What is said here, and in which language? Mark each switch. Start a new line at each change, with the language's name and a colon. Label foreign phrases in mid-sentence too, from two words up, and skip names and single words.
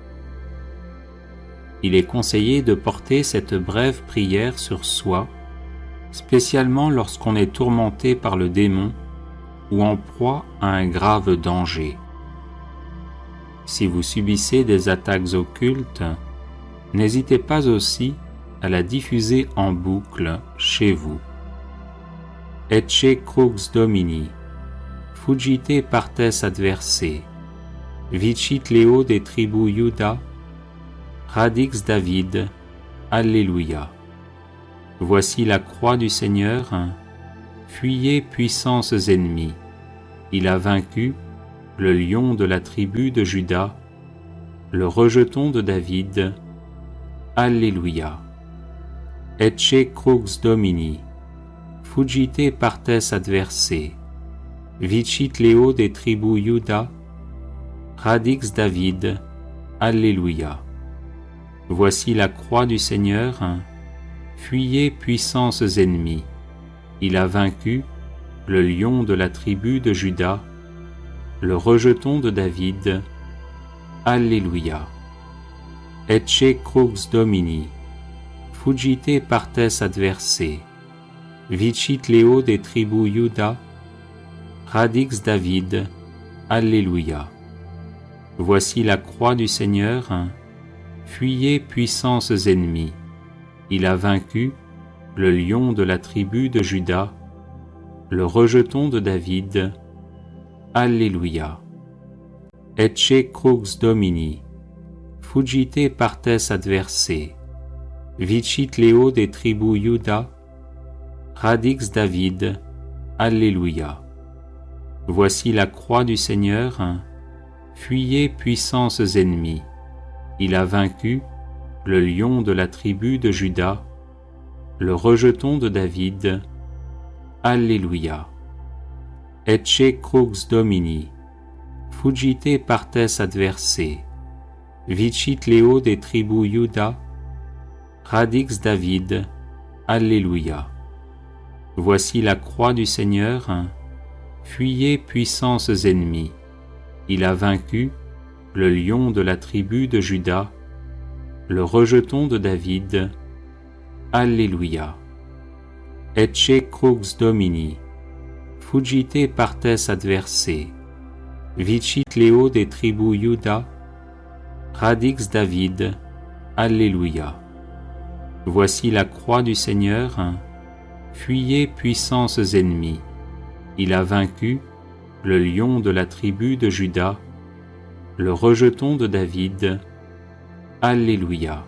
French: Il est conseillé de porter cette brève prière sur soi, spécialement lorsqu'on est tourmenté par le démon ou en proie à un grave danger. Si vous subissez des attaques occultes, n'hésitez pas aussi à la diffuser en boucle chez vous.
Latin: Ecce crux Domini, fugite partes adverse, vicit Leo des tribus Juda, radix David, Alléluia.
French: Voici la croix du Seigneur, fuyez puissances ennemies. Il a vaincu le lion de la tribu de Juda, le rejeton de David, Alleluia.
Latin: Ecce crux Domini, fuggite partes adversae, vicit Leo de tribu Iuda, radix David, Alleluia.
French: Voici la croix du Seigneur, fuyez puissances ennemies, il a vaincu le lion de la tribu de Juda, le rejeton de David, Alleluia.
Latin: Ecce crux Domini, fuggite partes adversae, vicit Leo de tribu Iuda, radix David, Alleluia.
French: Voici la croix du Seigneur, fuyez puissances ennemies, il a vaincu le lion de la tribu de Juda, le rejeton de David, Alleluia.
Latin: Ecce crux Domini, fuggite partes adversae, vicit Leo de tribu Iuda, radix David, Alleluia.
French: Voici la croix du Seigneur, fuyez puissances ennemies, il a vaincu le lion de la tribu de Juda, le rejeton de David, Alleluia.
Latin: Ecce crux Domini, fuggite partes adversae, vicit Leo de tribu Iuda, radix David, Alleluia.
French: Voici la croix du Seigneur, fuyez puissances ennemies, il a vaincu le lion de la tribu de Juda, le rejeton de David, Alleluia.
Latin: Ecce crux Domini, fuggite partes adversae, vicit Leo de tribu Iuda, radix David, Alleluia.
French: Voici la croix du Seigneur, fuyez puissances ennemies, il a vaincu le lion de la tribu de Juda, le rejeton de David, Alleluia.